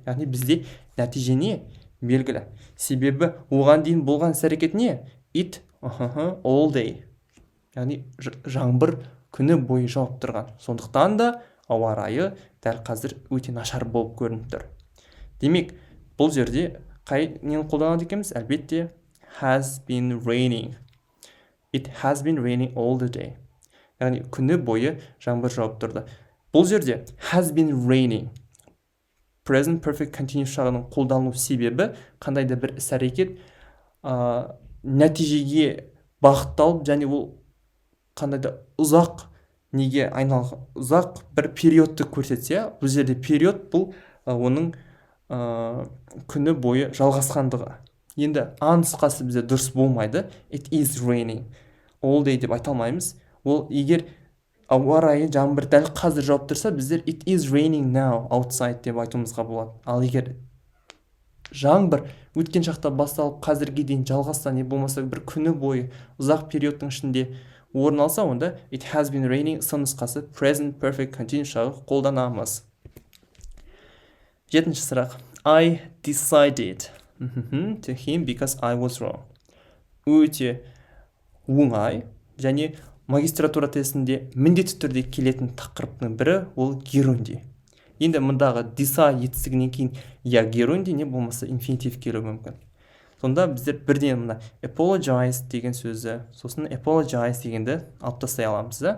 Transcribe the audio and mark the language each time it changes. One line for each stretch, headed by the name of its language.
Kazakh: Яғни бізде нәтиже не? Белгілі. Себебі оған дейін болған іс-әрекет не?
English: It all day.
Kazakh: Яғни жаңбыр күні бойы жауып тұрған. Сондықтан да ауа райы дәл қазір өте нашар болып көрініп тұр. Демек, бұл жерде қай нені қолданады екенбіз? Әлбетте
English: has been raining. It has been raining all the day.
Kazakh: Яғни күні бойы жаңбыр жауып тұрды. Бұл жерде
English: has been raining present perfect continuous
Kazakh: жағының қолданылу себебі қандай да бір іс-әрекет нәтижеге бағытталып, және ол қандай да ұзақ неге айналған, ұзақ бір периодты көрсетсе, бұл жерде период бұл оның күні бойы жалғасқандығы. Енді нұсқасы бізде дұрыс болмайды.
English: It is raining all day
Kazakh: деп айта алмаймыз. Ол егер ауа райы жаңбыр дәл қазір жауып тұрса, біздер
English: it is raining now outside
Kazakh: деп айтуымызға болады. Ал егер жаңбыр өткен шақта басталып қазірге дейін жалғасса, не болмаса бір күні бойы ұзақ периодтың ішінде орын алса, онда
English: it has been raining
Kazakh: сын нұсқасы
English: present perfect continuous
Kazakh: жағы қолданамыз. Жетінші сұрақ.
English: I decided to him because I was wrong.
Kazakh: Өте оңай, және магистратура тестінде міндетті түрде келетін тақырыптың бірі ол герундий. Енді мұндағы decide етістігінен кейін я герундий, не болмаса инфинитив келуі мүмкін. Сонда біздер бірден мына apologize деген сөзі, сосын apologize дегенді алып тастай аламыз.